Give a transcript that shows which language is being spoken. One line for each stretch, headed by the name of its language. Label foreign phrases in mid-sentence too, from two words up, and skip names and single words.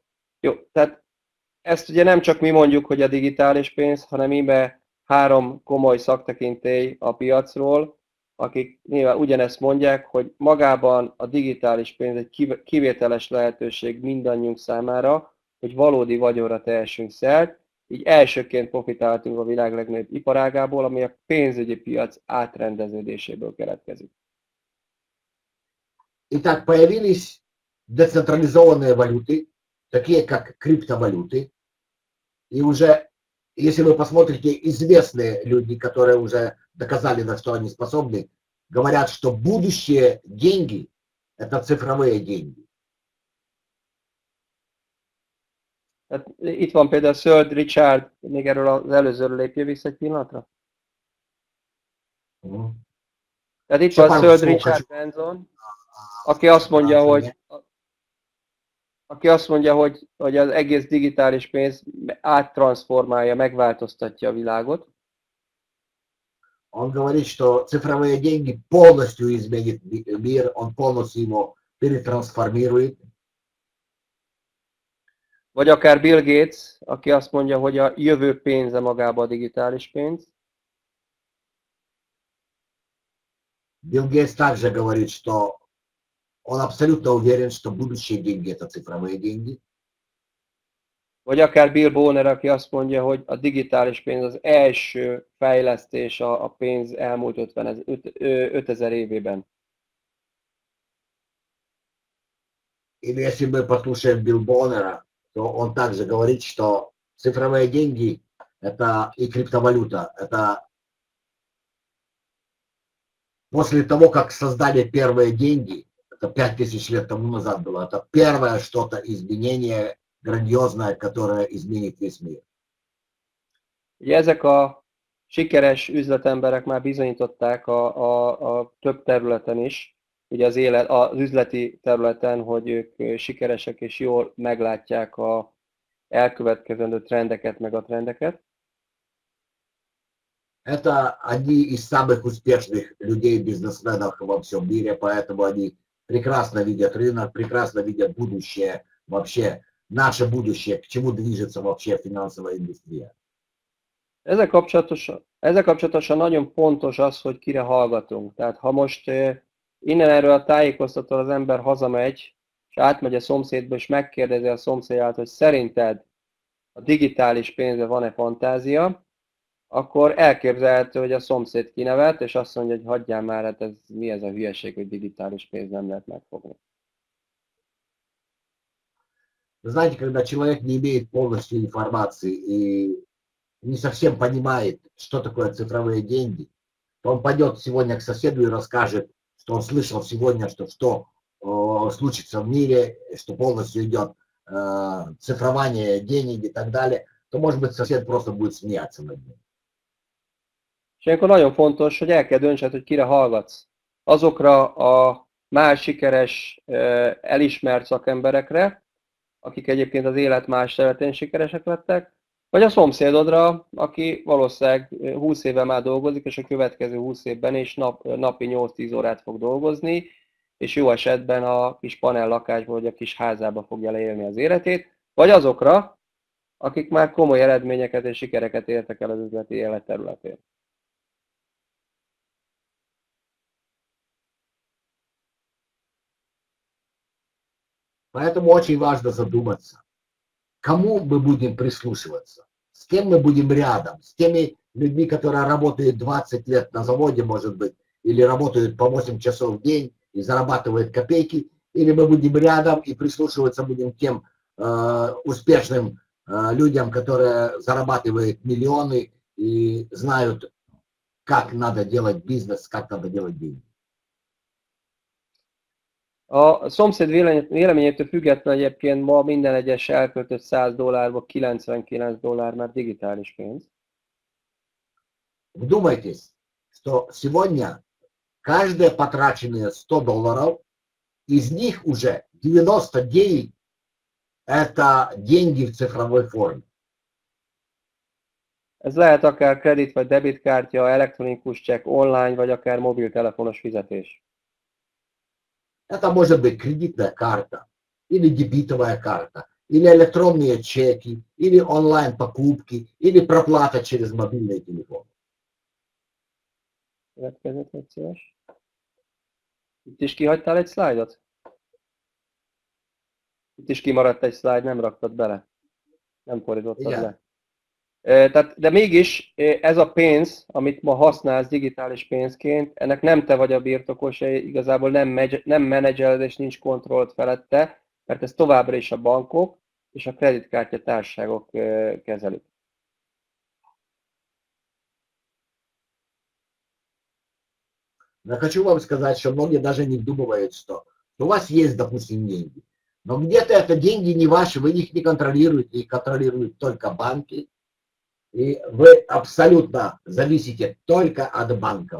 Hungarian: Jó, tehát ezt ugye nem csak mi mondjuk, hogy a digitális pénz, hanem íme 3 komoly szaktekintély a piacról, akik nyilván ugyanezt mondják, hogy magában a digitális pénz egy kivételes lehetőség mindannyiunk számára, hogy valódi vagyonra tehessünk szert, így elsőként profitáltunk a világ legnagyobb iparágából, ami a pénzügyi piac átrendeződéséből keletkezik.
Russian: Итак, появились децентрализованные валюты, такие как криптовалюты. И уже, если вы посмотрите, известные люди, которые уже доказали, на что они способны, говорят, что будущее деньги – это цифровые деньги.
Hungarian: Itt van például Sir Richard, még erről az előzőről lépje vissza egy pillanatra. Tehát itt van Sir Richard Branson, aki azt mondja, hogy az egész digitális pénz áttranszformálja, megváltoztatja a világot.
Russian: Он говорит, что цифровые деньги полностью изменят мир, он полностью его перетрансформирует.
Hungarian: Vagy akár Bill Gates, aki azt mondja, hogy a jövő pénze magába a digitális pénz.
Russian: Билл Гейтс также говорит, что он абсолютно уверен, что будущие деньги – это цифровые деньги.
Hungarian: Vagy akár Bill Bonner, aki azt mondja, hogy a digitális pénz az első fejlesztés a pénz elmúlt 5000 évében.
Russian: Или если мы послушаем Билл Боннера, то он также говорит, что цифровые деньги – это и криптовалюта. Это после того, как создали первые деньги, это 5000 лет тому назад было, это первое что-то изменение grandiózное, которое изменит весь мир.
Hungarian: Ugye ezek a sikeres üzletemberek már bizonyították a több területen is, ugye az üzleti területen, hogy ők sikeresek és jól meglátják a elkövetkezendő trendeket, meg a trendeket.
Russian: Это одни из самых успешных людей, бизнесменов во всем мире, поэтому они прекрасно видят рынок, прекрасно видят будущее вообще наше будущее, к чему движется вообще финансовая индустрия.
Hungarian: Ezzel kapcsolatosan nagyon fontos az, hogy kire hallgatunk. Tehát ha most innen erről a tájékoztatól az ember hazamegy, és átmegy a szomszédba, és megkérdezi a szomszédját, hogy szerinted a digitális pénzre van-e fantázia, akkor elképzelhető, hogy a szomszéd kinevet, és azt mondja, hogy hagyjál már, hát mi ez a hülyeség, hogy digitális pénz nem lehet megfogni.
Russian: Вы знаете, когда человек не имеет полностью информации и не совсем понимает, что такое цифровые деньги, то он пойдет сегодня к соседу и расскажет, что он слышал сегодня, что случится в мире, что полностью идет цифрование денег и так далее, то, может быть, сосед просто будет смеяться над ним.
Hungarian: És ilyenkor nagyon fontos, hogy el kell döntsed, hogy kire hallgatsz. Azokra a más sikeres, elismert szakemberekre, akik egyébként az élet más területén sikeresek lettek, vagy a szomszédodra, aki valószínűleg 20 éve már dolgozik, és a következő 20 évben is napi 8-10 órát fog dolgozni, és jó esetben a kis panel lakásban, vagy a kis házába fogja leélni az életét, vagy azokra, akik már komoly eredményeket és sikereket értek el az üzleti élet területén.
Russian: Поэтому очень важно задуматься, кому мы будем прислушиваться, с кем мы будем рядом, с теми людьми, которые работают 20 лет на заводе, может быть, или работают по 8 часов в день и зарабатывают копейки, или мы будем рядом и прислушиваться будем к тем успешным людям, которые зарабатывают миллионы и знают, как надо делать бизнес, как надо делать деньги.
Hungarian: A szomszéd véleményétől függetlenül egyébként ma minden egyes elköltött $100-ból $99 már digitális pénz.
Russian: Вдумайтесь, что сегодня каждые потраченные $100, из них уже 99 это деньги в цифровой форме.
Hungarian: Ez lehet akár kredit vagy debitkártya, elektronikus csekk, online, vagy akár mobiltelefonos fizetés.
Russian: Это может быть кредитная карта, или дебетовая карта, или электронные чеки, или онлайн-покупки, или проплата через мобильный телефон.
Hungarian: Következőt, hogy szíves. Itt is kihagytál egy szlájdot? Itt is kimaradt egy szlájd, nem raktad bele. Nem fordítottad le. De mégis ez a pénz, amit ma használsz digitális pénzként, ennek nem te vagy a birtokosa, igazából nem menedzseled és nincs kontrollt felette, mert ez továbbra is a bankok és a kreditkártya társaságok kezelik.
Russian: Я хочу вам сказать, что многие даже не вдумывают, что у вас есть, допустим, деньги. Но где-то это деньги не ваши, вы их не контролируете, их контролируют только банки. И вы абсолютно зависите только от банков.